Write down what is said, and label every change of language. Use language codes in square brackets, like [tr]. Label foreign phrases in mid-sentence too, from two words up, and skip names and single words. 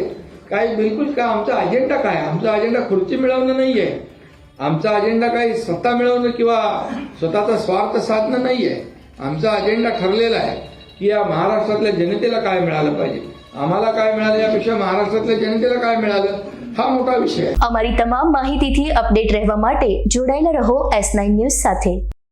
[mr] काही बिलकुल काय. आमचा अजेंडा काय? आमचा अजेंडा खुर्ची मिळवणं नाही आहे. आमचा अजेंडा काही सत्ता मिळवणं किंवा स्वतःचा स्वार्थ साधणं नाही आहे. आमचा अजेंडा ठरलेला आहे की या महाराष्ट्रातल्या जनतेला काय मिळालं पाहिजे. आम्हाला काय मिळालं यापेक्षा महाराष्ट्रातल्या जनतेला काय मिळालं हा [gu] મોટા વિષય. અમારી તમામ માહિતીથી અપડેટ રહેવા માટે જોડાયેલા રહો S9 ન્યૂઝ સાથે.